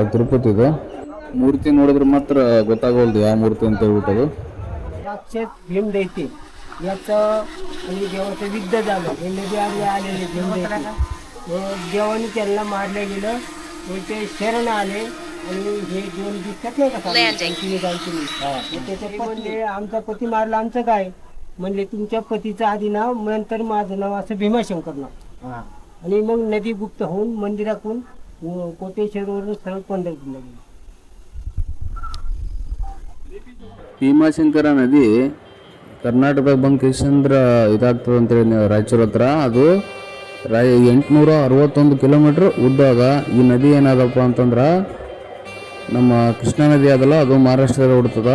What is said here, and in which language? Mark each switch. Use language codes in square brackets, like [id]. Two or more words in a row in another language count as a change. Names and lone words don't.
[kn] ತಿರುಪತಿದು ಮೂರ್ತಿ ನೋಡಿದ್ರೆ ಮಾತ್ರ ಗೊತ್ತಾಗವಲ್ದು ಯಾವ ಮೂರ್ತಿ ಅಂತ ಹೇಳ್ಬಿಟ್ಟದು. [mr] साक्षात भीम दैते याचं आणि देवाचं युद्ध झालं. हे नदी आधी आलेले भीम दैते देवाने त्यांना मारलं गेलं. ते शरण आले आणि हे दोन दिसतात नाही का त्याच्या म्हणले आमचा पती मारला आमचं काय म्हणले तुमच्या पतीचं आधी नाव नंतर माझं नाव असं भीमाशंकर नाव. आणि मग नदी गुप्त होऊन मंदिरातून कोटेश्वरवरून सरळ पंढरपूरला गेली. [kn] ಭೀಮಾಶಂಕರ ನದಿ ಕರ್ನಾಟಕದಾಗ ಬಂದು ಕಿಶಂದ್ರ ಇದಾಗ್ತದೆ ಅಂತೇಳಿ ರಾಯಚೂರು ಹತ್ರ. ಅದು 861 ಕಿಲೋಮೀಟ್ರ್ ಉದ್ದ ಅದ. ಈ ನದಿ ಏನಾದಪ್ಪ ಅಂತಂದ್ರೆ ನಮ್ಮ ಕೃಷ್ಣಾ ನದಿ ಅದಲ್ಲ, ಅದು ಮಹಾರಾಷ್ಟ್ರದಾಗ ಹುಡ್ತದ.